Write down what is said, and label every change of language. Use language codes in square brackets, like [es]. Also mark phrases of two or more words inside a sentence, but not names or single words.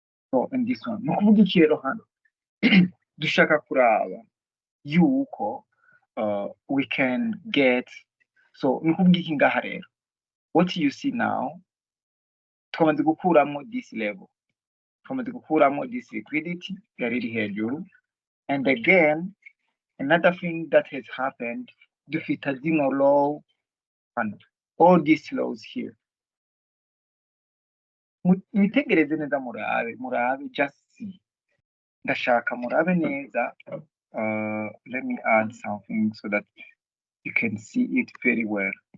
[en] So in this one [rn] ni ukuvuga iki rero hano dushaka kuraba yuko [en] we can get, [rn] so ni ukuvuga iki ngaha rero, [en] what you see now [rn] twamaze gukuramo [en] this level, [rn] twamaze gukuramo [en] this liquidity [rn] yari iri hejuru, [en] and again another thing that has happened, [rn] dufite zino low hano, [en] all these lows here. [rn] Mwitegereze neza murabe [en] just see, [rn] ndashaka murabe neza. [en] Let me add something so that you can see it very well.